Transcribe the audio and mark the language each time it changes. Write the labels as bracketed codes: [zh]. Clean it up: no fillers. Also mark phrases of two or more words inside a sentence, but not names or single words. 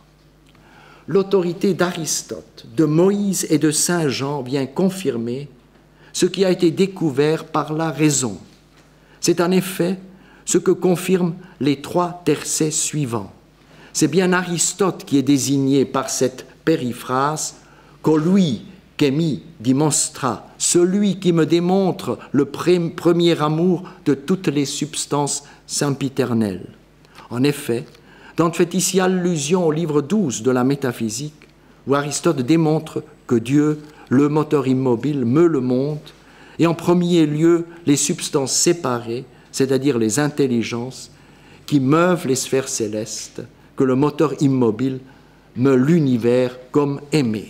[fr] L'autorité d'Aristote, de Moïse et de Saint Jean vient confirmer ce qui a été découvert par la raison. C'est en effet ce que confirment les trois tercets suivants. C'est bien Aristote qui est désigné par cette périphrase « [it] Colui che mi dimostra », [fr] celui qui me démontre le premier amour de toutes les substances sempiternelles. En effet, Dante fait ici allusion au livre 12 de la métaphysique, où Aristote démontre que Dieu, le moteur immobile, me le montre, et en premier lieu les substances séparées, c'est-à-dire les intelligences, qui meuvent les sphères célestes, que le moteur immobile meut l'univers comme aimé.